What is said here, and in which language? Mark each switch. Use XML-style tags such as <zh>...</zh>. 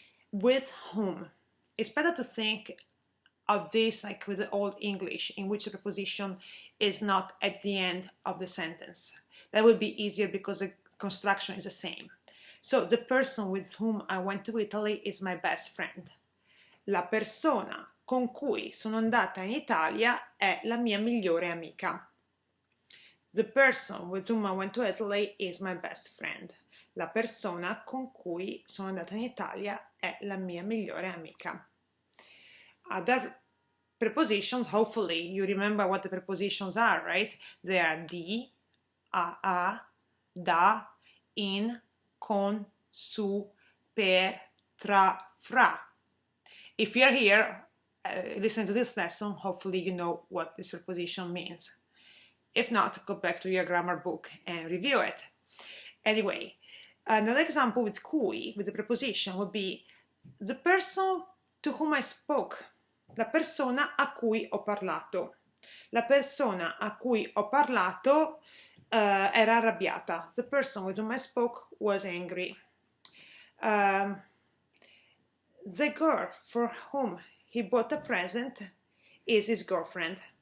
<en>With whom? It's better to think of this like with the Old English, in which the preposition is not at the end of the sentence. That would be easier because the construction is the same. So, the person with whom I went to Italy is my best friend.</en> <it>La persona con cui sono andata in Italia è la mia migliore amica.</it> <en>The person with whom I went to Italy is my best friend.</en> <it>La persona con cui sono andata in Italia è la mia migliore amica.</it> <en>Other prepositions, hopefully you remember what the prepositions are, right? They are di, a, da, in, con, su, per, tra, fra. If you're here listening to this lesson, hopefully you know what this preposition means. If not, go back to your grammar book and review it. Anyway, another example with cui, with the preposition, would be the person to whom I spoke.</en> <it>La persona a cui ho parlato. La persona a cui ho parlato era arrabbiata.</it> <en>The person with whom I spoke was angry. The girl for whom he bought a present is his girlfriend.</en>